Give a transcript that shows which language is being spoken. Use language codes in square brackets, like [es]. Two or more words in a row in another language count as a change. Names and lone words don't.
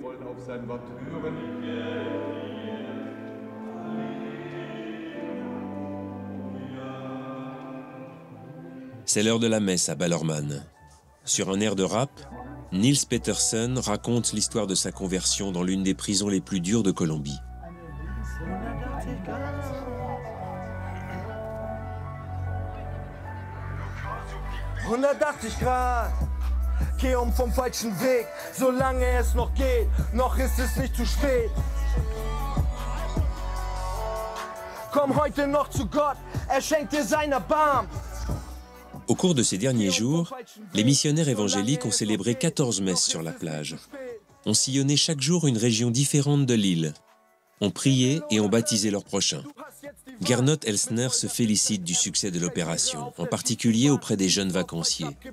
[fr] C'est l'heure de la messe à Ballermann. Sur un air de rap, Nils Petersen raconte l'histoire de sa conversion dans l'une des prisons les plus dures de Colombie. [de] Vom falschen Weg, solange es noch geht, noch ist es nicht zu spät. Komm heute noch zu Gott, schenkt dir sein Erbarmen. [fr] Au cours de ces derniers jours, les missionnaires évangéliques ont célébré 14 messes sur la plage. On sillonnait chaque jour une région différente de l'île. On priait et on baptisait leurs prochains. Gernot Elsner se félicite du succès de l'opération, en particulier auprès des jeunes vacanciers.